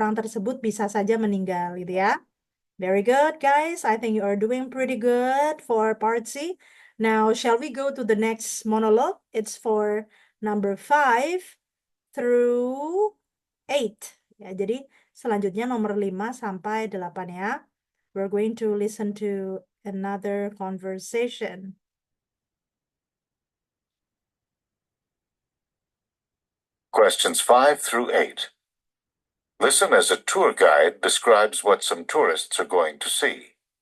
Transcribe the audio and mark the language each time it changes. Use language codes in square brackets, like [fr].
[id] Orang tersebut bisa saja meninggal, gitu ya. [en] Very good, guys. I think you are doing pretty good for part C. Now, shall we go to the next monologue? It's for number 5 through 8. [id] Ya, jadi selanjutnya nomor 5 sampai 8 ya. [en] We're going to listen to another conversation. Questions 5 through 8. Listen as a tour guide describes what some tourists are going to see.